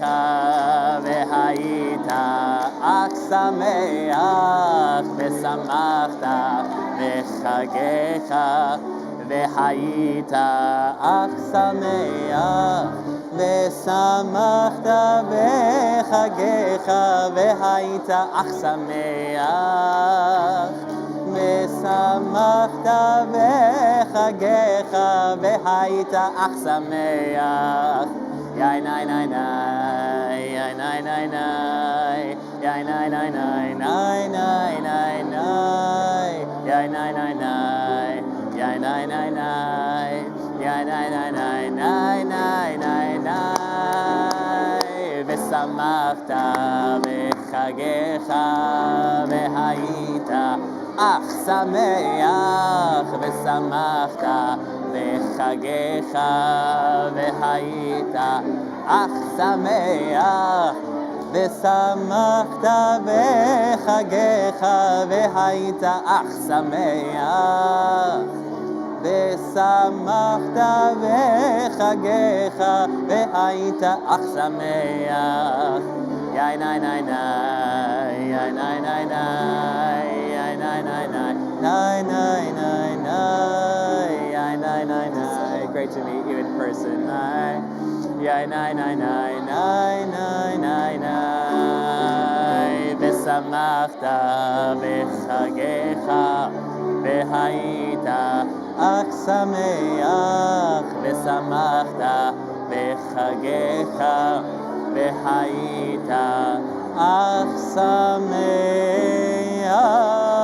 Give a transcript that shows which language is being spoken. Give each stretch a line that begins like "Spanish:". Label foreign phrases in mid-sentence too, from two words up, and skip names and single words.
Hebrew: והיית אך שמח ושמחת בחגיך והיית אך שמח ושמחת בחגיך והיית אך שמח ושמחת בחגיך והיית אך שמח. יאי ניי ניי ניי, יאי ניי ניי ניי, יאי ניי ניי ניי, ניי ניי ניי ניי, יאי ניי ניי ניי, יאי ניי ניי ניי, יאי ניי ניי ניי, ניי ניי ניי ניי. ושמחת בחגיך והיית אך שמח ושמחת בחגיך והיית אך שמח ושמחת בחגיך והיית אך שמח ושמחת בחגיך והיית אך שמח. יאי ניי ניי ניי, יאי ניי ניי ניי, yai nai nai nai, nai nai nai nai, yai nai nai nai.
English: Great to meet you in person. Yai nai nai nai, nai nai nai nai.
Hebrew: ושמחת בחגיך והיית אך שמח. ושמחת בחגיך והיית אך שמח.